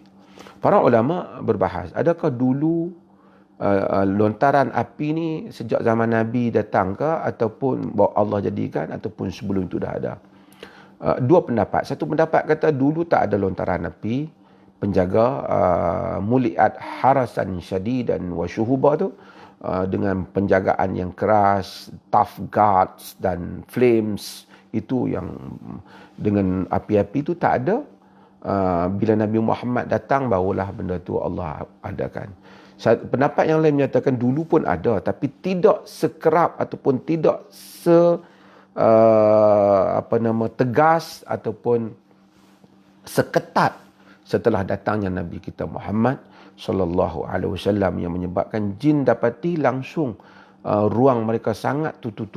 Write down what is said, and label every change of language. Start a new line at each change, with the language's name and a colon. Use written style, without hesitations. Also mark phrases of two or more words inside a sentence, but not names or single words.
Malay: Para ulama berbahas, adakah dulu lontaran api ni sejak zaman Nabi datang ke, ataupun Allah jadikan, ataupun sebelum itu dah ada? Dua pendapat. Satu pendapat kata dulu tak ada lontaran api. Penjaga
Arabic: ملئت حرسا شديدا وشهبا
Malay: tu, dengan penjagaan yang keras,
English: tough guards
Malay: dan flames, itu yang dengan api-api tu tak ada. Bila Nabi Muhammad datang, barulah benda tu Allah adakan. Pendapat yang lain menyatakan dulu pun ada, tapi tidak sekerap ataupun tidak tegas ataupun seketat setelah datangnya Nabi kita Muhammad
Arabic: صلى الله عليه وسلم,
Malay: yang menyebabkan jin dapati langsung ruang mereka sangat tertutup.